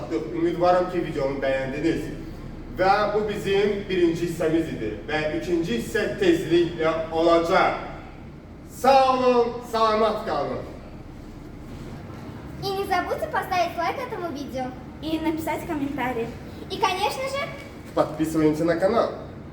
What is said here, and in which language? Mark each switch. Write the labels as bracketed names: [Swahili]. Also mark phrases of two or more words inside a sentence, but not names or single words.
[Azerbaijani] Ümidvaram ki videomu beğendiniz. [Turkish] Ve bu bizim birinci hissemiz idi. Ve ikinci hisse tezlikle olacak. Sağ olun, selamat kalın. [Russian] И не забудьте поставить лайк этому видео. И написать комментарий. И, конечно же, Подписываемся на канал.